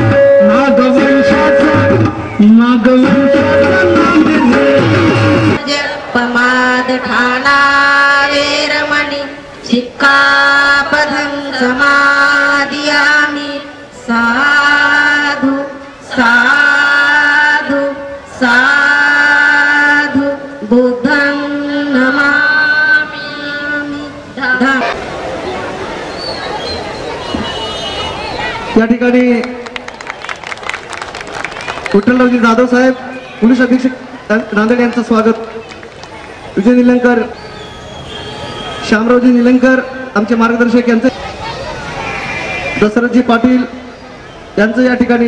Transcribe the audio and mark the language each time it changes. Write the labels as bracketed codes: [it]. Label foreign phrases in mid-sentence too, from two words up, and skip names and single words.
[pi] पमाद ठाणा वेरमणि सिक्खापदं समादियामि. साधु साधु साधु बुद्धं नमामि. [mr] या ठिकाणी विठ्ठलरावजी जाधव साहेब पोलीस अधीक्षक नांदेड यांचं स्वागत. विजय निलंगेकर, श्यामरावजी निलंगेकर आमचे मार्गदर्शक यांचे, दशरथजी पाटील यांचं या ठिकाणी